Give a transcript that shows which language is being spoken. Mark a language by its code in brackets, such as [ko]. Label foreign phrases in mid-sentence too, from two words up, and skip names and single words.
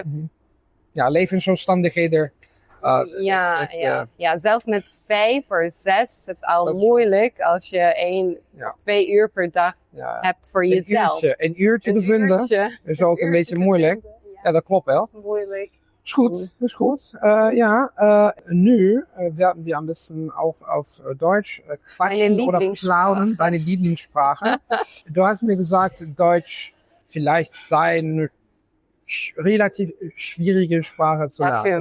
[nl] Ja, levensomstandigheden. Zelfs met 5 of 6 is het al moeilijk als je 1 of 2 uur per dag hebt voor jezelf. Een uurtje te vinden is ook een beetje moeilijk. Ja, dat klopt wel. Dat is moeilijk. [de] Ist gut. Nu, werden wir ein bisschen auch auf Deutsch quatschen oder plaudern, deine Lieblingssprache. Du hast mir gesagt, Deutsch vielleicht sei eine relativ schwierige Sprache zu lernen.